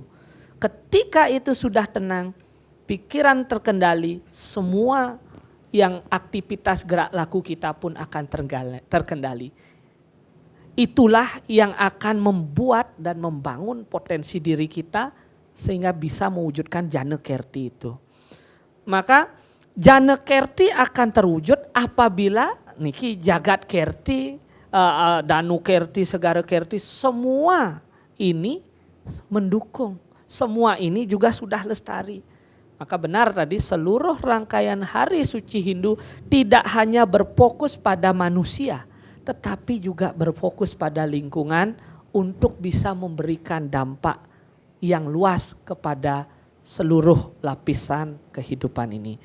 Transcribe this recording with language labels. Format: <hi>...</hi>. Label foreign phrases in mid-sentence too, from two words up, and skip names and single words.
<id>Ketika itu sudah tenang, pikiran terkendali, semua yang aktivitas gerak laku kita pun akan terkendali. Itulah yang akan membuat dan membangun potensi diri kita sehingga bisa mewujudkan jana kerti itu. Maka jana kerti akan terwujud apabila niki jagat kerti, danu kerti, segara kerti, semua ini mendukung. Semua ini juga sudah lestari. Maka benar tadi seluruh rangkaian hari suci Hindu tidak hanya berfokus pada manusia, tetapi juga berfokus pada lingkungan untuk bisa memberikan dampak yang luas kepada seluruh lapisan kehidupan ini.</id>